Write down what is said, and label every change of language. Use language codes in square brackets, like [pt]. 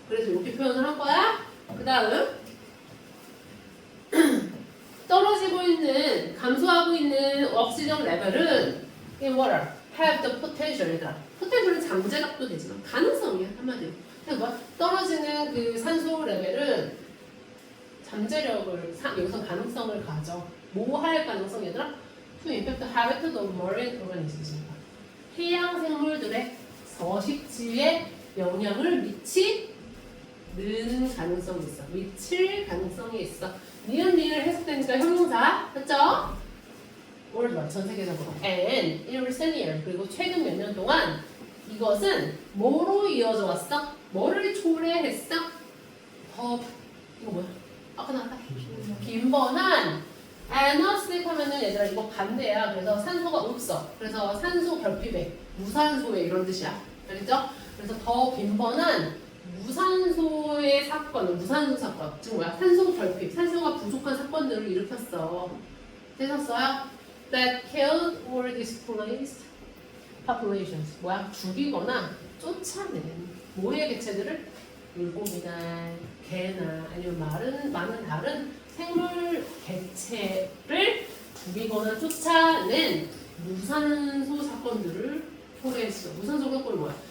[ko] 그래서 이렇게 표현을 한 거야. 그 다음 떨어지고 있는, 감소하고 있는 옥시전 레벨은 in water have the potential. 얘들아, potential은 잠재력도 되지만 가능성이야, 한마디로. 그러니까 떨어지는 그 산소 레벨은 잠재력을, 여기서 가능성을 가져. 뭐 할 가능성, 얘들아? [en] To impact the habitat of marine organisms. [ko] 해양 생물들의 서식지에 영향을 미치는 가능성이 있어. 미칠 가능성이 있어. 니은을 해석되니까 형용사, 맞죠? worldwide, 전 세계적으로. And in recent years, 그리고 최근 몇 년 동안 이것은 뭐로 이어져 왔어? 뭐를 초래했어? 이거 뭐야? 아까 나왔다. 빈번한 anosmic 하면은 얘들아 이거 반대야. 그래서 산소가 없어. 그래서 산소 결핍에, 무산소에 이런 뜻이야. 알겠죠? 그래서 더 빈번한 무산소의 사건, 무산소 사건, 즉 뭐야? 산소 결핍, 산소가 부족한 사건들을 일으켰어. 되셨어요? [en] That killed or displaced populations. [ko] 뭐야? 죽이거나 쫓아낸 모의 개체들을 물고기나 개나 아니면 많은 다른 생물 개체를 죽이거나 쫓아낸 무산소 사건들을 초래했어. 무산소 사건이 뭐야?